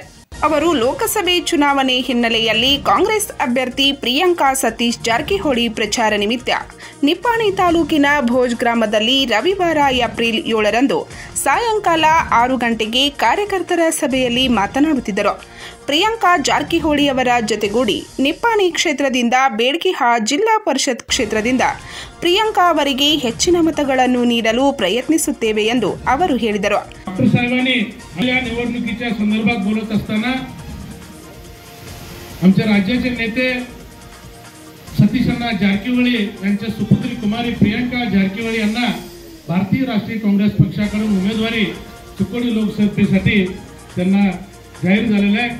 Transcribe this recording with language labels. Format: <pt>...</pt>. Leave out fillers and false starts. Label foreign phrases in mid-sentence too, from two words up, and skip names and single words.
<kn>ಅವರು ಲೋಕಸಭೆ ಚುನಾವಣೆ ಹಿನ್ನೆಲೆಯಲ್ಲಿ ಕಾಂಗ್ರೆಸ್ ಅಭ್ಯರ್ಥಿ ಪ್ರಿಯಾಂಕಾ ಸತೀಶ್ ಜಾರಕಿಹೊಳಿ ಪ್ರಚಾರ ನಿಮಿತ್ತ ನಿಪ್ಪಾಣಿ ತಾಲೂಕಿನ ಭೋಜ್ ಗ್ರಾಮದಲ್ಲಿ ರವಿವಾರ ಏಪ್ರಿಲ್ 7ರಂದು ಸಾಯಂಕಾಲ 6 ಗಂಟೆಗೆ ಕಾರ್ಯಕರ್ತರ ಸಭೆಯಲ್ಲಿ ಮಾತನಾಡುತ್ತಿದ್ದರು. ಪ್ರಿಯಾಂಕಾ ಜಾರಕಿಹೊಳಿ ಅವರ ಜೊತೆಗೂಡಿ ನಿಪ್ಪಾಣಿ ಕ್ಷೇತ್ರದಿಂದ ಬೇಡ್ಕಿಹಾಳ್ ಜಿಲ್ಲಾ ಪರಿಷತ್ ಕ್ಷೇತ್ರದಿಂದ ಪ್ರಿಯಾಂಕಾ ಅವರಿಗೆ ಹೆಚ್ಚಿನ ಮತಗಳನ್ನು ನೀಡಲು ಪ್ರಯತ್ನಿಸುತ್ತೇವೆ ಎಂದು ಅವರು ಹೇಳಿದರು.</kn> <mr>निवडणुकीच्या संदर्भात बोलत असताना आमच्या राज्याचे नेते सतीश अण्णा जारकिहोळी यांच्या सुपुत्री कुमारी प्रियंका जारकिहोळी यांना भारतीय राष्ट्रीय काँग्रेस पक्षाकडून उमेदवारी चिकोडी लोकसभेसाठी त्यांना जाहीर झालेला आहे.</mr>